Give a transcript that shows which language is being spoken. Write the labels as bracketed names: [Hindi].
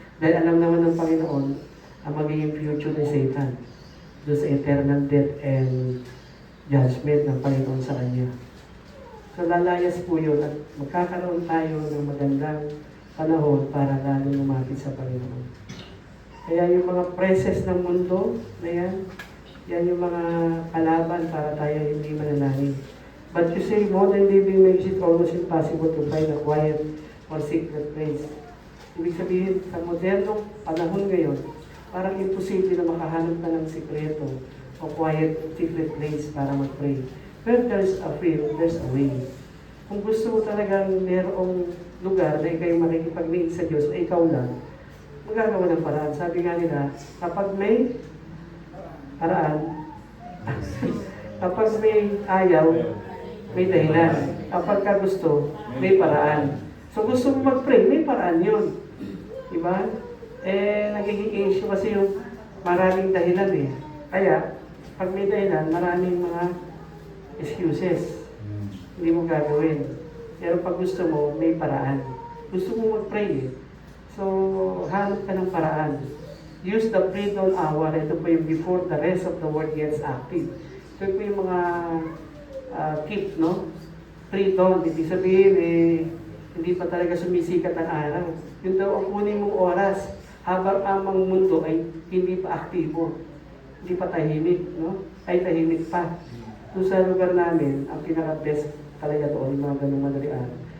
[Filipino] Dahil alam naman ng Panginoon, ang magiging future ni Satan doon sa [English] eternal death and judgment [Filipino] ng Panginoon sa kanya. So lalayas po yun at magkakaroon tayo ng magandang panahon para lalo lumapit sa Panginoon. Kaya yung mga presses ng mundo na yan yung mga kalaban para tayo hindi manalangin. [English] But you say modern living makes it almost impossible to find a quiet or secret place. [Filipino] Ibig sabihin, sa modernong panahon ngayon, parang imposible na makahanap ka ng sikreto o [English] quiet secret place [Filipino] para mag-pray. [English] Where there's a will, there's a way. [Filipino] Kung gusto mo talagang mayroong lugar na ikaw yung makikipag-meet sa Diyos na ikaw lang, magagawa ng paraan. Sabi nga nila, kapag may paraan, kapag may ayaw, may dahilan. Kapag ka gusto, may paraan. So gusto mo mag-pray, may paraan yun. Diba? Nagiging issue kasi yung maraming dahilan eh. Kaya, pag may dahilan, maraming mga excuses. Hindi mo gagawin. Pero pag gusto mo, may paraan. Gusto mo mag-pray eh. So, hanap ka ng paraan. [English] Use the pre-dawn hour. [Filipino] Ito po yung [English] before the rest of the world gets active. [Filipino] Ito po yung mga keep, no? Pre-dawn. Ibig sabihin hindi pa talaga sumisikat ang araw. Yun daw ang kunin mong oras habang ang mundo ay hindi pa aktibo. Hindi pa tahimik, no? Ay tahimik pa. Doon sa lugar namin, ang pinaka-best talaga doon, yung mga ganung madali araw.